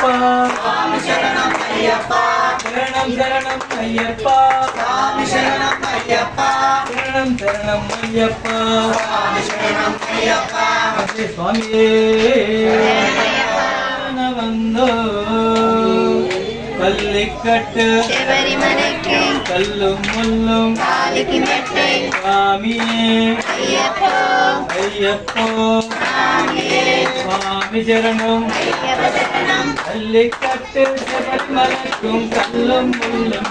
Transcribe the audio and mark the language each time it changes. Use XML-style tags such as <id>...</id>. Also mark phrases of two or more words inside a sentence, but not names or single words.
<te>శరణం అయ్యప్ప శరణం శరణం అయ్యప్ప శరణం అయ్యప్ప శరణం శరణం అయ్యప్ప శరణం అయ్యప్ప</te> <ta>சுவாமி வந்தோ பள்ளிக்கட்டு கல்லும் முள்ளும் சுவாமியே ஐயப்போ சுவாமி சரணம் பள்ளிக்கட்டு சபரிமலைக்கும் கல்லும் முள்ளும்</ta>